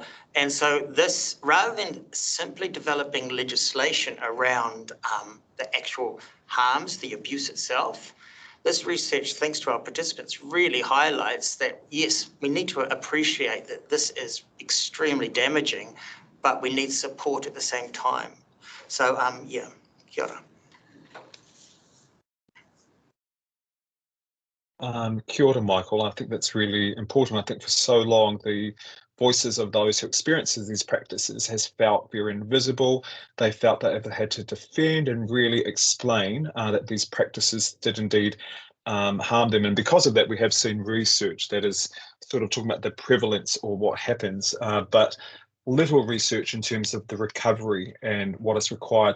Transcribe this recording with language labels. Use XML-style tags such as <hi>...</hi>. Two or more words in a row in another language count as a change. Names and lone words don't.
<en>And so this, rather than simply developing legislation around the actual harms, the abuse itself, this research, thanks to our participants, really highlights that, yes, we need to appreciate that this is extremely damaging, but we need support at the same time. So, yeah,</en> <mi>kia ora. Kia ora, Michael.</mi> <en>I think that's really important. I think for so long, the voices of those who experiences these practices has felt very invisible. They felt that they had to defend and really explain that these practices did indeed harm them. And because of that, we have seen research that is sort of talking about the prevalence or what happens, but little research in terms of the recovery and what is required.</en>